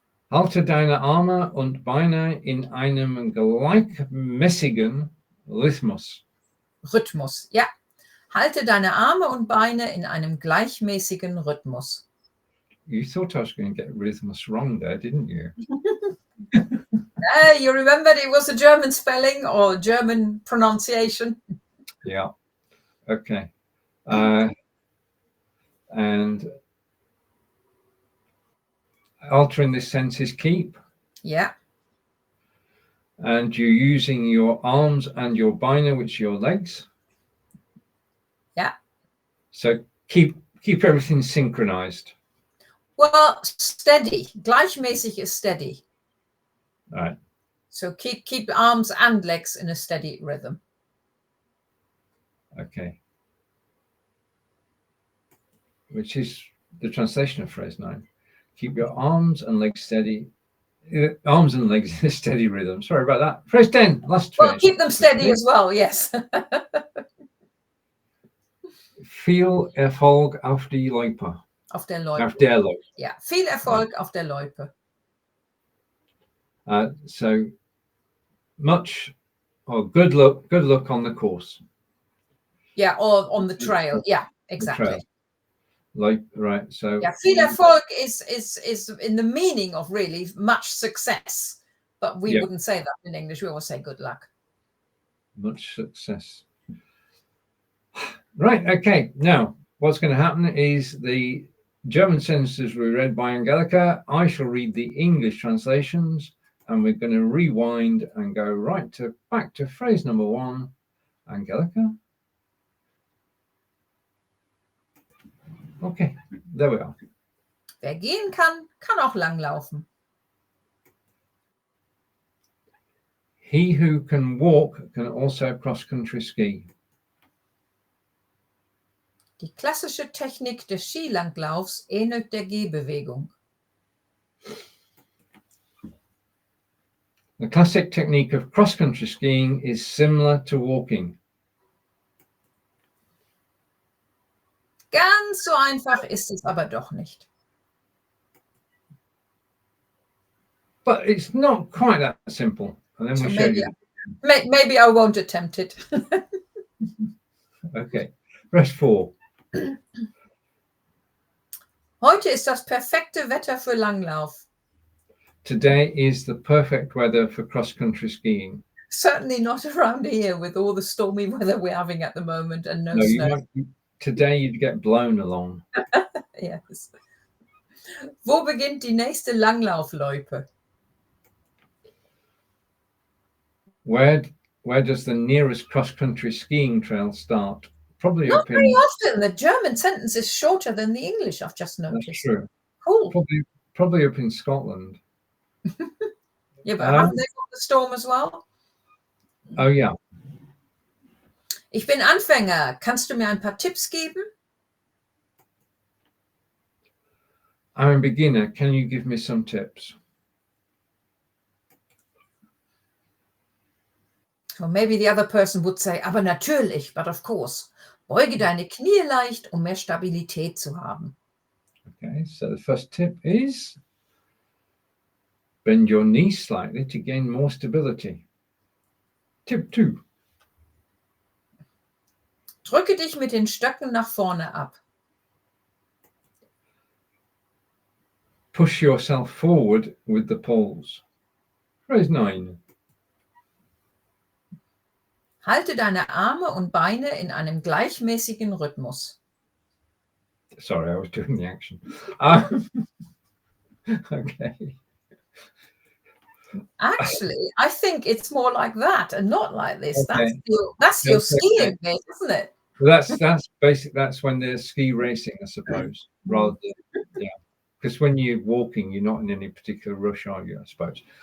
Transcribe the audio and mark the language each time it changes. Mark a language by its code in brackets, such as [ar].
[de] Halte deine Arme und Beine in einem gleichmäßigen Rhythmus. Ja. Halte deine Arme und Beine in einem gleichmäßigen Rhythmus. [en] You thought I was going to get rhythmus wrong there, didn't you? You remembered it was a German spelling or German pronunciation? Yeah. Okay. And altering this sense is keep. Yeah. And you're using your arms and your beine, which are your legs. Yeah. So keep everything synchronized. Well, steady. Gleichmäßig is steady. All right. So keep arms and legs in a steady rhythm. Okay. Which is the translation of phrase 9. Keep your arms and legs steady. Arms and legs in a steady rhythm. Sorry about that. Phrase 10. Last well, finish. Keep them steady as well. Yes. [de] Viel Erfolg auf die Loipe. Auf der Loipe. Auf der Loipe. [en] Yeah. [de] Viel Erfolg auf der Loipe. [en] So much or good luck on the course. Yeah, or on the trail. Yeah, exactly. Like, right. So yeah, viel Erfolg is in the meaning of really much success, but we wouldn't say that in English. We always say good luck. Much success. Right. Okay. Now, what's going to happen is the German sentences were read by Angelika. I shall read the English translations, and we're going to rewind and go back to phrase number 1. Angelika. Okay, there we are. [de] Wer gehen kann, kann auch langlaufen. [en] He who can walk can also cross-country ski. [de] Die klassische Technik des Skilanglaufs ähnelt der Gehbewegung. [en] The classic technique of cross-country skiing is similar to walking. [de] Ganz so einfach ist es aber doch nicht. [en] But it's not quite that simple. And then we'll show you. Maybe I won't attempt it. Okay, verse 4. [de] Heute ist das perfekte Wetter für Langlauf. [en] Today is the perfect weather for cross-country skiing. Certainly not around here with all the stormy weather we're having at the moment and no snow. Today you'd get blown along. Yes. [de] Wo beginnt die nächste Langlaufloipe? [en] Where does the nearest cross-country skiing trail start? Probably Not up in... very often. The German sentence is shorter than the English, I've just noticed. That's true. Cool. Probably up in Scotland. Yeah, but haven't they got the storm as well? Oh, yeah. [de] Ich bin Anfänger. Kannst du mir ein paar Tipps geben? [en] I'm a beginner. Can you give me some tips? So maybe the other person would say, [de] aber natürlich, [en] but of course. [de] Beuge deine Knie leicht, um mehr Stabilität zu haben. [en] Okay, so the first tip is bend your knees slightly to gain more stability. Tip 2. [de] Drücke dich mit den Stöcken nach vorne ab. [en] Push yourself forward with the poles. Phrase 9. [de] Halte deine Arme und Beine in einem gleichmäßigen Rhythmus. [en] Sorry, I was doing the action. Okay. Actually, I think it's more like that and not like this. Okay. That's your skiing bit, isn't it? That's basic. That's when there's ski racing, I suppose, rather than, because when you're walking, you're not in any particular rush, are you? I suppose.